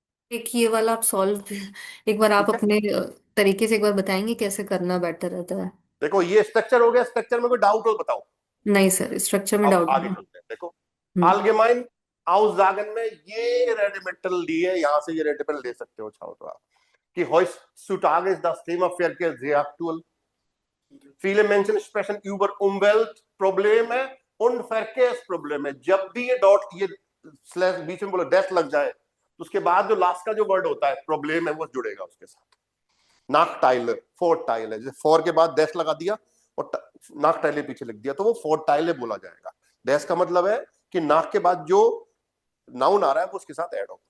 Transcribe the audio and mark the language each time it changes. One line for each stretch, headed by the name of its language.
Hindi: एक ये वाला आप सॉल्व एक बार आप अपने तरीके से एक बार बताएंगे कैसे करना बेटर रहता है। देखो ये स्ट्रक्चर हो गया, स्ट्रक्चर में कोई डाउट हो बताओ? नहीं सर स्ट्रक्चर में अब डाउट आगे नहीं। चलते हैं। देखो allgemein Aussagen में ये रेडिमेटल दी है, यहां से ये रेडिमेटल ले सकते हो चाहो तो आप, कि
German: heutzutage ist das Thema Verkehr sehr aktuell। Viele Menschen sprechen über Umweltprobleme und Verkehrsprobleme।
Hindi: जब भी ये डॉट ये स्लैश बीच में बोलो डैश लग जाए तो उसके बाद जो लास्ट का जो वर्ड होता है प्रॉब्लम है वो जुड़ेगा उसके साथ। नाकटाइले, फोर्टाइले, जैसे फोर के बाद डैश लगा दिया और नाकटाइले पीछे लिख दिया तो वो फोर्टाइले बोला जाएगा। डैश का मतलब है कि नाक के बाद जो नाउन आ रहा है वो उसके साथ ऐड हो।